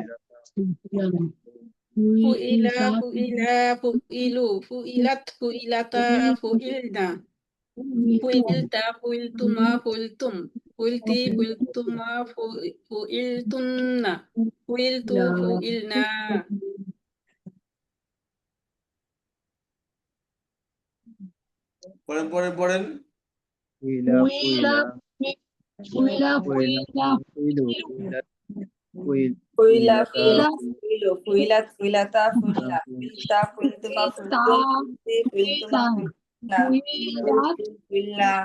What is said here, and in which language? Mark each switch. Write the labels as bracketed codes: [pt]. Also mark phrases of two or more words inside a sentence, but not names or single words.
[ar] فعل فعلا فعلوا فعلت فعلتا فعلن فعلت فعلتما فعلتم فعلت فعلتما فعلتن فعلت فعلنا [bn] পড়েন পড়েন পড়েন। [ar] فعل فعلا ফুইলা فعل فعلوا فعل ফুইলা ফুইলাতা فعلوا فعلت فعلتا فعل فعلت فعلتما فعلتم فعلتما فعلنا